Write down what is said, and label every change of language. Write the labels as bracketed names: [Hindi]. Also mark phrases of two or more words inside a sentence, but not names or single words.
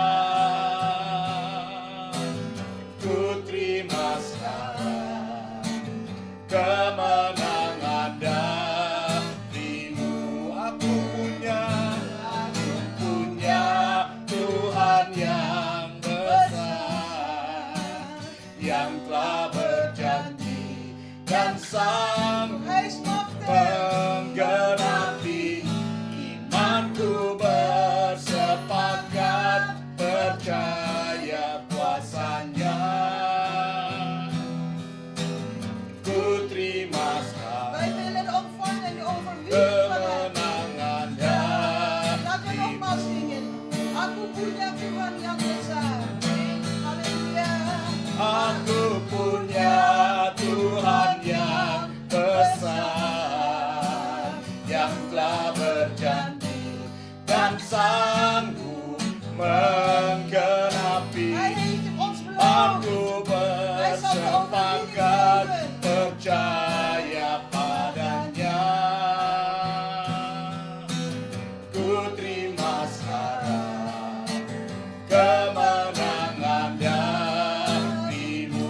[Indonesian] Ku terima sekarang kemenangan darimu. Aku punya Tuhan yang besar, yang telah berjanji dan sanggup [Dutch] Hij is machtig. [Indonesian] menggenapi imanku, bersepakat percaya kuasanya. Ku terima [Dutch] Wij [Indonesian] sekarang [Dutch] willen ontvangen de overwinning van Hem. [Indonesian] kemenangan [Dutch] Laten we nogmaals zingen. [Indonesian] Aku punya Tuhan yang besar. Halleluja. Aku punya Tuhan yang besar, yang telah berjanji dan sanggup menggenapi [Dutch] Hij heeft ons beloofd. [Indonesian] aku bersepakat percaya padanya. Ku terima sekarang kemenangan darimu.